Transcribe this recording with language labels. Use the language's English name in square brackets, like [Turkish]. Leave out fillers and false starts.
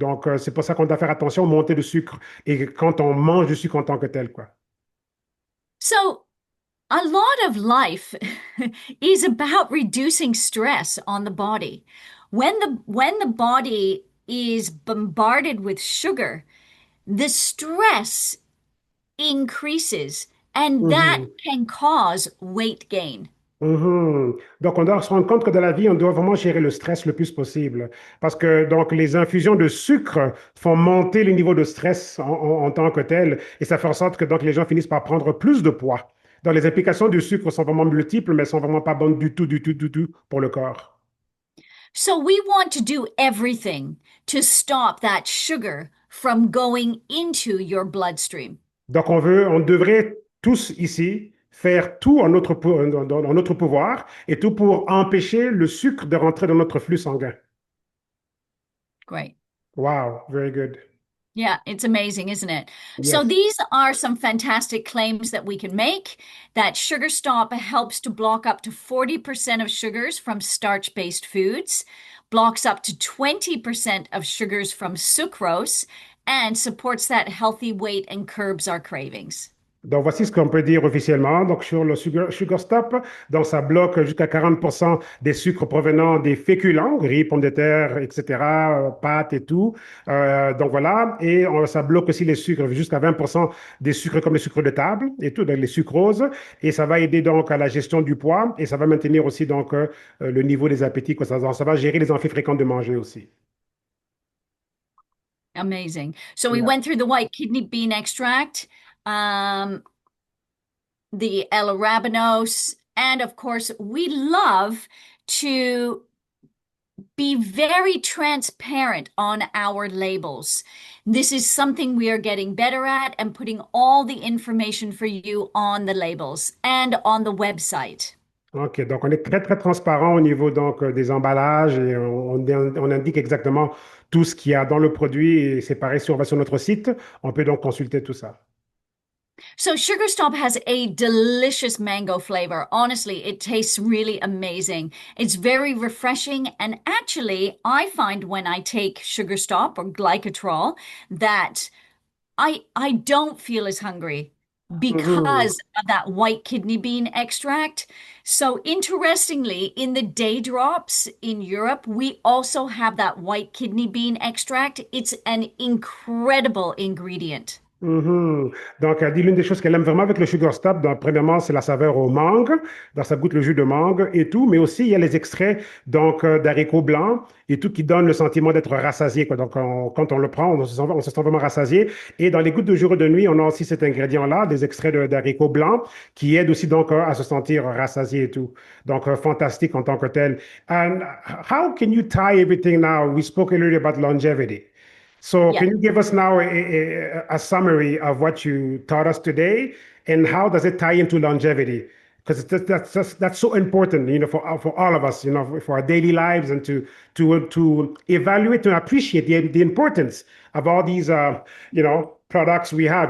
[French] Donc, c'est pour ça qu'on doit faire attention aux montées de sucre et quand on mange du sucre en tant que tel, quoi. [English] So a lot of life is about reducing stress on the body. When the body is bombarded with sugar, the stress increases, and that Mhm. can cause weight gain. Mhm. [French] Donc, on doit se rendre compte que dans la vie, on doit vraiment gérer le stress le plus possible. Parce que donc, les infusions de sucre font monter le niveau de stress en tant que tel. Et ça fait en sorte que donc, les gens finissent par prendre plus de poids. Donc, les implications du sucre sont vraiment multiples, mais sont vraiment pas bonnes du tout, du tout, du tout pour le corps. [English] So we want to do everything to stop that sugar from going into your bloodstream. [French] Donc, on devrait tous ici faire tout en notre pouvoir et tout pour empêcher le sucre de rentrer dans notre flux sanguin. [English] Great. Wow, very good. Yeah, it's amazing, isn't it? So Yes. these are some fantastic claims that we can make that Sugar Stop helps to block up to 40% of sugars from starch-based foods, blocks up to 20% of sugars from sucrose, and supports that healthy weight and curbs our cravings. [French] Donc, voici ce qu'on peut dire officiellement. Donc, sur le sugar stop, donc ça bloque jusqu'à 40% des sucres provenant des féculents, riz, pommes de terre, etc., pâtes et tout. Donc, voilà. Et ça bloque aussi les sucres, jusqu'à 20% des sucres comme les sucres de table et tout, donc les sucroses. Et ça va aider donc à la gestion du poids et ça va maintenir aussi donc le niveau des appétits, quoi. Ça va gérer les envies fréquentes de manger aussi. [English] Amazing. So we Yeah. went through the white kidney bean extract, um, the L-arabinose, and of course, we love to be very transparent on our labels. This is something we are getting better at and putting all the information for you on the labels and on the website. [French] OK, donc on est très, très transparent au niveau donc des emballages et on indique exactement tout ce qu'il y a dans le produit et c'est pareil si on va sur notre site, on peut donc consulter tout ça. [English] So Sugar Stop has a delicious mango flavor. Honestly, it tastes really amazing. It's very refreshing, and actually, I find when I take Sugar Stop or Glycotrol that I don't feel as hungry. Mhm. because of that white kidney bean extract. So interestingly, in the day drops in Europe, we also have that white kidney bean extract. It's an incredible ingredient. Mhm. [French] Donc, elle dit l'une des choses qu'elle aime vraiment avec le Sugar Stop, donc, premièrement, c'est la saveur au mangue, donc ça goûte le jus de mangue et tout, mais aussi il y a les extraits donc d'haricots blancs et tout qui donne le sentiment d'être rassasié, quoi. Donc, quand on le prend, on se sent vraiment rassasié. Et dans les gouttes de jour et de nuit, on a aussi cet ingrédient-là, des extraits d'haricots blancs, qui aident aussi donc à se sentir rassasié et tout. Donc, fantastique en tant que tel. [English] And how can you tie everything now? We spoke earlier about longevity. So, Yeah. can you give us now a summary of what you taught us today, and how does it tie into longevity? Because that's so important, for all of us, for our daily lives, and to evaluate and appreciate the importance of all these, products we have.